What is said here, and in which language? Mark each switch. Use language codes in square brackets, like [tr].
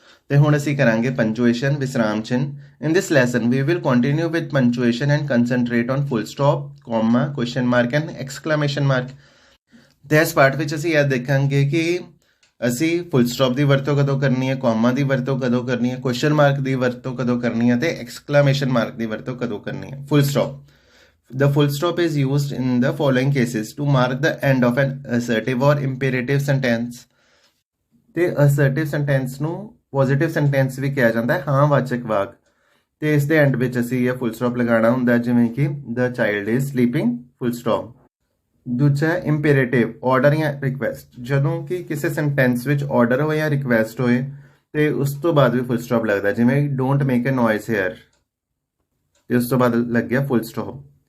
[pa] ਤੇ ਹੁਣ ਅਸੀਂ ਕਰਾਂਗੇ ਪੰਚੁਏਸ਼ਨ, ਵਿਸਰਾਮ ਚਿੰਨ੍ਹ. [en] In this lesson we will continue with punctuation and concentrate on full stop, comma, question mark and exclamation mark. [pa] ਤੇ ਇਸ ਪਾਰਟ ਵਿੱਚ ਅਸੀਂ ਇਹ ਦੇਖਾਂਗੇ ਕਿ ਅਸੀਂ ਫੁੱਲ ਸਟਾਪ ਦੀ ਵਰਤੋਂ ਕਦੋਂ ਕਰਨੀ ਹੈ, ਕੋਮਾ ਦੀ ਵਰਤੋਂ ਕਦੋਂ ਕਰਨੀ ਹੈ, ਕੁਐਸਚਨ ਮਾਰਕ ਦੀ ਵਰਤੋਂ ਕਦੋਂ ਕਰਨੀ ਹੈ, ਤੇ ਐਕਸਕਲੇਮੇਸ਼ਨ ਮਾਰਕ ਦੀ ਵਰਤੋਂ ਕਦੋਂ ਕਰਨੀ ਹੈ. [en] Full stop. The full stop is used in the following cases to mark the end of an assertive or imperative sentence. [pa] ਤੇ assertive sentence ਨੂੰ positive sentence ਵੀ ਕਿਹਾ ਜਾਂਦਾ ਹੈ, ਹਾਂ ਵਾਚਕ ਵਾਕ. ਤੇ ਇਸ ਦੇ ਐਂਡ ਵਿੱਚ ਅਸੀਂ ਇਹ ਫੁੱਲ ਸਟਾਪ ਲਗਾਉਣਾ ਹੁੰਦਾ, ਜਿਵੇਂ ਕਿ [en] the child is sleeping, full stop. [pa] ਦੂਜਾ ਇੰਪੇਰੇਟਿਵ, ਆਰਡਰ ਜਾਂ ਰਿਕਵੈਸਟ. ਜਦੋਂ ਕਿ ਕਿਸੇ ਸੈਂਟੈਂਸ ਵਿੱਚ ਆਰਡਰ ਹੋਏ ਜਾਂ ਰਿਕਵੈਸਟ ਹੋਏ ਤੇ ਉਸ ਤੋਂ ਬਾਅਦ ਵੀ ਫੁੱਲ ਸਟਾਪ ਲੱਗਦਾ, ਜਿਵੇਂ [en] don't make a noise here, [pa] ਤੇ ਉਸ ਤੋਂ ਬਾਅਦ ਲੱਗਿਆ ਫੁੱਲ ਸਟਾਪ.